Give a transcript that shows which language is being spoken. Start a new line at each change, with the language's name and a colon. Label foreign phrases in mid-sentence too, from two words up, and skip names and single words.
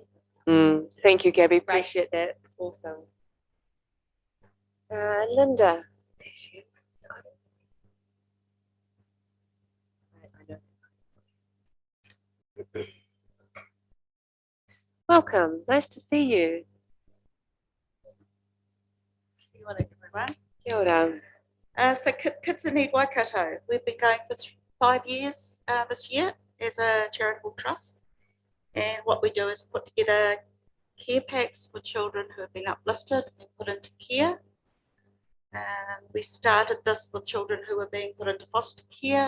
English: Thank you, Gabby. Appreciate that. Awesome. Linda. Welcome. Nice to see you.
Māori: Kia ora, everyone. Kia ora.
English: So Kids in Need Waikato, we've been going for 5 years this year as a charitable trust. And what we do is put together care packs for children who have been uplifted and put into care. We started this with children who were being put into foster care.